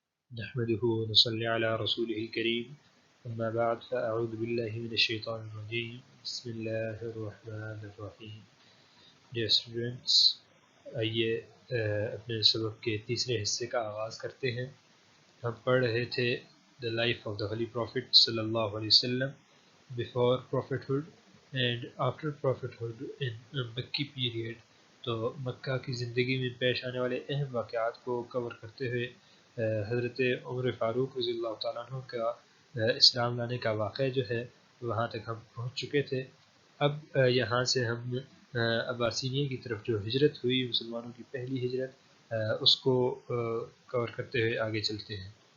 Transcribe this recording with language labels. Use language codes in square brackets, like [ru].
[ar] نحمده ونصلي على رسوله الكريم أما بعد فأعوذ بالله من الشيطان الرجيم بسم الله الرحمن الرحيم. [en] Dear students, [ur] آئیے اپنے سبق کے تیسرے حصے کا آغاز کرتے ہیں. ہم پڑھ رہے تھے [en] The life of the Holy Prophet صلی اللہ علیہ وسلم before prophethood and after prophethood in مکی period. [ur] تو مکہ کی زندگی میں پیش آنے والے اہم واقعات کو کور کرتے ہوئے حضرت عمر فاروق رضی اللہ تعالیٰ عنہ کا اسلام لانے کا واقعہ جو ہے وہاں تک ہم پہنچ چکے تھے. اب یہاں سے ہم عباسینیہ کی طرف جو ہجرت ہوئی، مسلمانوں کی پہلی ہجرت، اس کو کور کرتے ہوئے آگے چلتے ہیں.